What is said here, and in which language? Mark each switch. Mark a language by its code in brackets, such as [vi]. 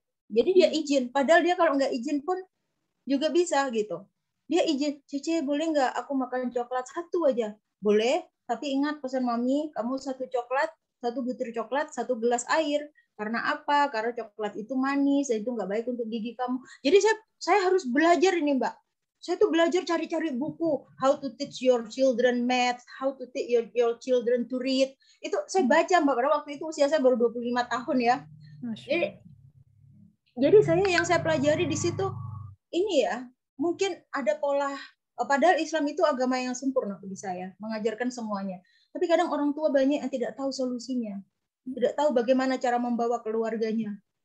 [id] Jadi dia izin, padahal dia kalau nggak izin pun juga bisa gitu. Dia izin, Cece boleh nggak aku makan coklat satu aja? Boleh, tapi ingat pesan mami, kamu satu coklat, satu butir coklat, satu gelas air. Karena apa? Karena coklat itu manis, dan itu nggak baik untuk gigi kamu. Jadi saya harus belajar ini Mbak. Saya tuh belajar cari-cari buku, [en] how to teach your children math, how to teach your children to read. [id] Itu saya baca Mbak, karena waktu itu usia saya baru 25 tahun ya. Jadi yang saya pelajari di situ, ini ya, mungkin ada pola, padahal Islam itu agama yang sempurna bagi saya, mengajarkan semuanya. Tapi kadang orang tua banyak yang tidak tahu solusinya, tidak tahu bagaimana cara membawa keluarganya.